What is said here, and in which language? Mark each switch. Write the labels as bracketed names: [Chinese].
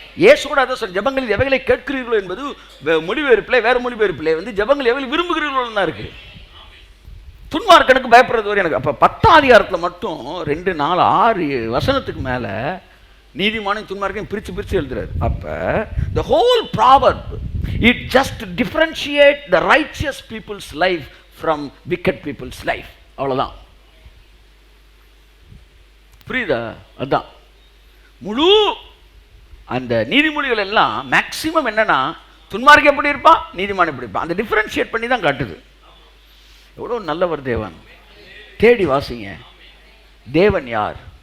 [Tamil] ஏசு கூட அதை சொல்ல, ஜெபங்களில் எவைகளை கேட்கிறீர்களோ என்பது மொழிபெயர்ப்பில், வேறு மொழிபெயர்ப்பில் ஜெபங்கள் எவைகளை விரும்புகிறீர்களோ தான் இருக்கு. துன்மார்க்கனுக்கு பயப்படுறது வரை எனக்கு. அப்போ 10ஆம் அதிகாரத்தில் மட்டும் 2, 4, 6 வசனத்துக்கு மேலே நீதிமானும் துன்மார்க்கையும் பிரித்து எழுதுறாரு. அப்போ [English] the whole proverb It just differentiate the righteous people's life from wicked people's life. [Tamil] அவ்வளவுதான். புரியுதா? அதான் முழு அந்த நீதிமொழிகள் எல்லாம் மேக்சிமம் என்னன்னா, துன்மார்க்கன் எப்படி இருப்பான், நீதிமான் எப்படி இருப்பான், அந்த டிஃபரன்ஷியேட் பண்ணி தான் காட்டுது. எவ்வளோ நல்லவர் தேவன். தேடி வாசிங்க. தேவன் யார்?